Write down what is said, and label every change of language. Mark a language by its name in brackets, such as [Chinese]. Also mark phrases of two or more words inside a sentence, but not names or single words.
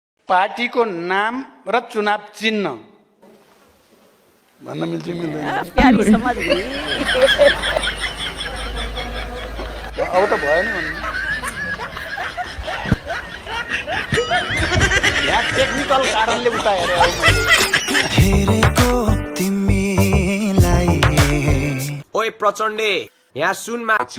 [Nepali] पार्टीको नाम र चुनाव चिन्ह भन्न मिल्छ मिल्दैन? [Hindi] प्यारी समझ गई। [Nepali] अब त भएन भन्नु। यहाँ टेक्निकल कारणले उता हेरेको तिमीलाई। ओए प्रचण्डे यहाँ सुनमा